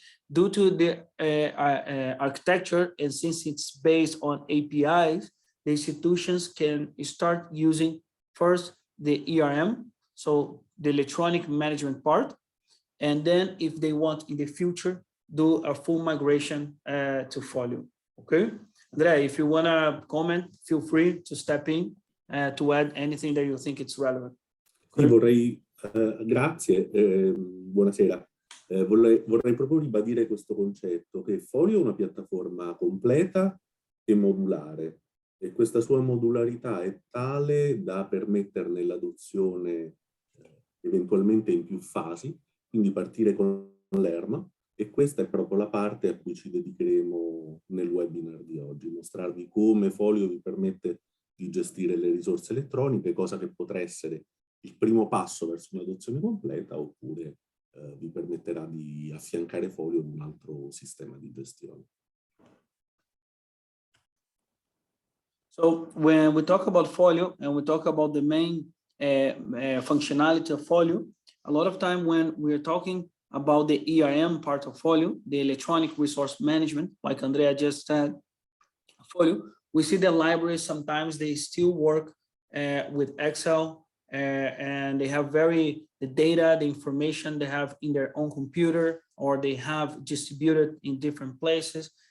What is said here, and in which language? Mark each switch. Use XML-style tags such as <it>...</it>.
<en>due to the architecture, and since it's based on APIs, the institutions can start using first the ERM, so the electronic management part, and then if they want in the future, do a full migration to Folio. Okay, Andrea, if you want to comment, feel free to step in to add anything that you think it's relevant.</en> <it>Sì, vorrei, grazie, buonasera. Vorrei proprio ribadire questo concetto, che Folio è una piattaforma completa e modulare, e questa sua modularità è tale da permetterne l'adozione eventualmente in più fasi, quindi partire con l'ERM, e questa è proprio la parte a cui ci dedicheremo nel webinar di oggi, mostrarvi come Folio vi permette di gestire le risorse elettroniche, cosa che potrà essere il primo passo verso un'adozione completa, oppure vi permetterà di affiancare Folio ad un altro sistema di gestione.</it> <en>So when we talk about Folio and we talk about the main functionality of Folio, a lot of time when we're talking about the ERM part of Folio, the electronic resource management, like Andrea just said, Folio, we see the libraries sometimes they still work with Excel, and they have the data, the information they have in their own computer, or they have distributed in different places.</en>